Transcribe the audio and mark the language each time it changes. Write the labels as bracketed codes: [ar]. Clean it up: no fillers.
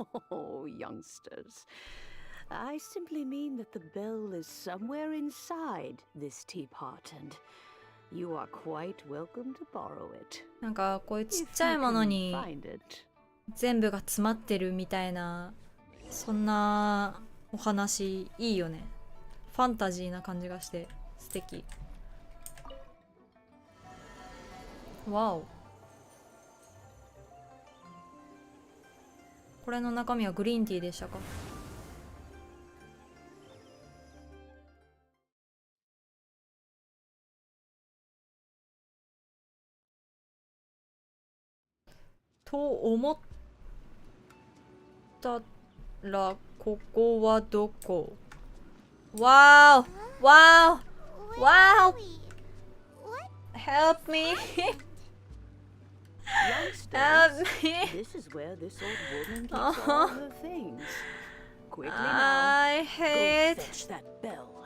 [en] Oh, youngsters. I simply mean that the bell is somewhere inside this teapot, and you are quite welcome to borrow it. [ja] なんかこういうちっちゃいものに全部が詰まってるみたいな、そんなお話いいよね。ファンタジーな感じがして素敵。わお。これの中身はグリーンティーでしたか？と思ったら、ここはどこ？わーおわーおわーお [en] Help me! Youngsters, this is where this old woman keeps all her things. Quickly now, go fetch that bell.